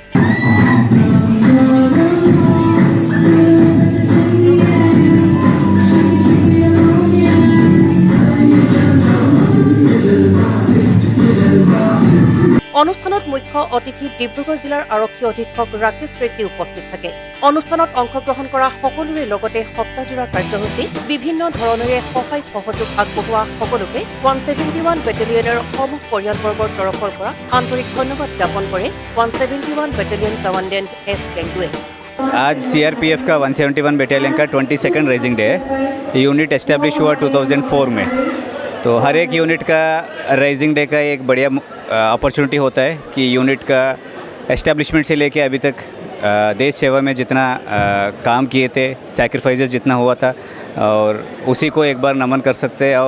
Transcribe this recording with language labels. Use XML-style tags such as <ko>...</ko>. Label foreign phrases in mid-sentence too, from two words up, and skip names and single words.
<as>অনুষ্ঠানত মুখ্য অতিথি ডিব্ৰুগড় জিলাৰ আৰক্ষী অধীক্ষক ৰাকেশ ৰেড্ডী উপস্থিত থাকে। অনুষ্ঠানত অংশগ্ৰহণ কৰা সকলোৰে লগতে সপ্তাহজোৰা কাৰ্যসূচীত বিভিন্ন ধৰণেৰে সহায় সহযোগ আগবঢ়োৱা সকলোকে 171 বেটেলিয়নৰ সমূহ পৰিয়ালবৰ্গৰ তৰফৰ পৰা আন্তৰিক ধন্যবাদ জ্ঞাপন কৰে 171</as> <en>battalion commandant</en> <as>S. কেংগুৱে।</as> <hi>आज CRPF का 171 बटालियन का</hi> <en>22nd raising day</en> <hi>है।</hi> <en>unit establish</en> <hi>हुआ 2004 में। तो हर एक यूनिट का रेजिंग डे का एक बढ़िया अपॉर्चुनिटी होता है कि यूनिट का एस्टेब्लिशमेंट से लेके अभी तक देश सेवा में जितना काम किए थे, सैक्रिफाइसेस जितना हुआ था, और उसी को एक बार नमन कर सकते हैं।</hi>